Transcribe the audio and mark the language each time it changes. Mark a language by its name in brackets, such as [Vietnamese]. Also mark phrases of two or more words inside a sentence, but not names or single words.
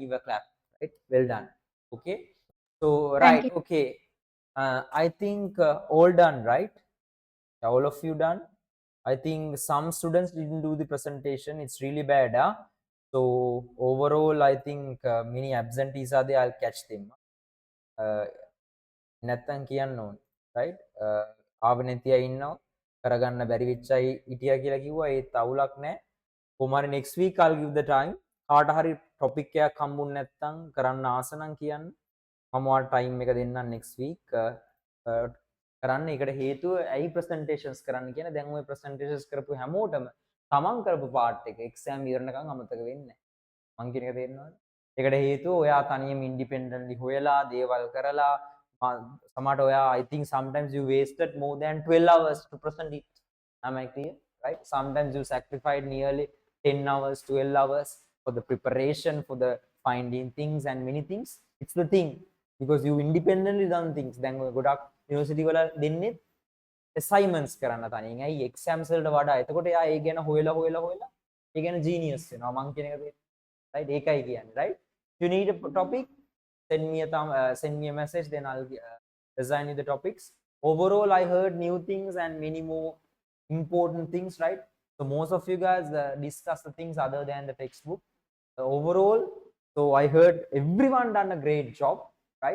[English] Give a clap, right? Well done. Okay. So Thank right, you. okay. I think all done, right? All of you done. I think some students didn't do the presentation. It's really bad, huh? So overall, I think many absentees are there. I'll catch them. [Sinhala] නැත්තම් කියන්න ඕනේ, right? ආව නැති අය ඉන්නවා, කරගන්න බැරි වෙච්ච අය හිටියා කියලා කිව්වා. ඒත් අවුලක් නැහැ. කොහොම හරි [English] next week I'll give the time. [Sinhala] කාට හරි topic එකක් හම්බුනේ නැත්තම් කරන්න ආස නම් කියන්න. මම ඔයාලට time එක දෙන්නම් [English] next week. [Sinhala] කරන්න. ඒකට හේතුව ඇයි presentations කරන්න කියන, දැන් ඔය presentations කරපු හැමෝටම තමන් කරපු part එක exam ඉවරනකම් අමතක වෙන්නේ නැහැ. මං කියන එක තේරෙනවද? ඒකට හේතුව ඔයා තනියම independently හොයලා දේවල් කරලා සමහරට ඔයා [English] I think sometimes you wasted more than 12 hours to present it. Am I clear? Right? Sometimes you sacrificed nearly 10 hours, 12 hours for the preparation, for the finding things and many things. It's the thing because you independently done things. [Sinhala] දැන් ඔය ගොඩක් university වල දෙන්නේ assignments කරන්න තනියෙන්. ඇයි exams වලට වඩා. එතකොට එයා ඒ ගැන හොයලා ඒ ගැන genius වෙනවා. මං කියන එක right? ඒකයි කියන්නේ, [English] right? If you need a topic, send me a message, then I'll design you the topics. Overall, I heard new things and many more important things, right? So most of you guys discuss the things other than the textbook. Overall, so I heard everyone done a great job, right?